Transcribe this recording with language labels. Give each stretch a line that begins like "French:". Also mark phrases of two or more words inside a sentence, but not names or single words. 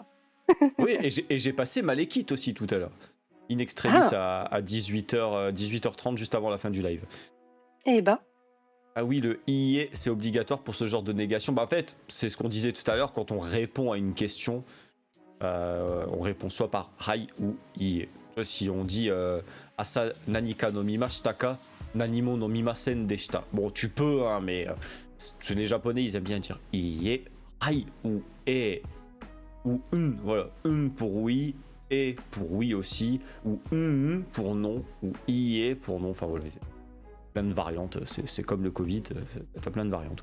French: Oui, et j'ai passé Malekith aussi tout à l'heure. In extremis à 18h30, juste avant la fin du live. Eh ben. Ah oui, le IE, c'est obligatoire pour ce genre de négation. Bah en fait, c'est ce qu'on disait tout à l'heure, quand on répond à une question, on répond soit par Hai ou IE. Si on dit
Japanese: 朝 何か の 見ました か、何も の 見ません でした.
French: Bon, tu peux, hein, mais les japonais, ils aiment bien dire IE, Hai ou E, ou voilà. Pour oui, et pour oui aussi, ou pour non, ou IE pour non, enfin voilà. Plein de variantes, c'est comme le Covid, t'as plein de variantes.